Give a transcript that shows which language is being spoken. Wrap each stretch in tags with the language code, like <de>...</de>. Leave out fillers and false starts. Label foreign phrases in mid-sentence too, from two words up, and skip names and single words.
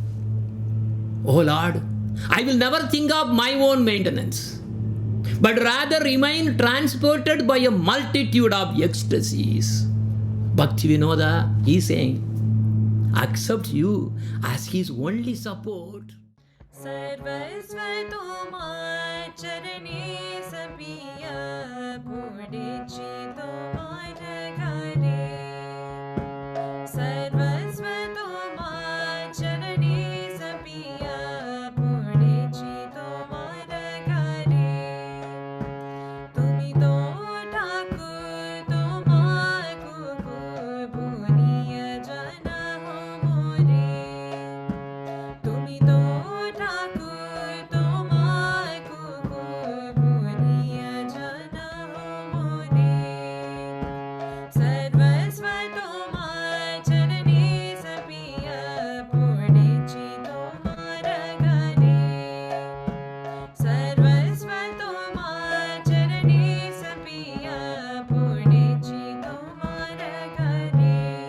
<en>Oh Lord, I will never think of my own maintenance, but rather remain transported by a multitude of ecstasies. Bhaktivinoda is saying, accept you as his only support.</en> <bn>সর্বস্ব তোমার চরণে সঁপিয়া পড়িছি তোমার ঘরে. সর্বস্ব তোমার চরণে সঁপিয়া পড়িছি তোমার ঘরে. তুমি তো ঠাকুর তোমার কুকুর পুনিয়া জানহ মোরে. তুমি তো ঠাকুর তোমার কুকুর পুনিয়া জানহ মোরে. সর্বস্ব তোমার চরণে সঁপিয়া পড়িছি তোমার ঘরে. সর্বস্ব তোমার চরণে সঁপিয়া পড়িছি তোমার ঘরে.</bn>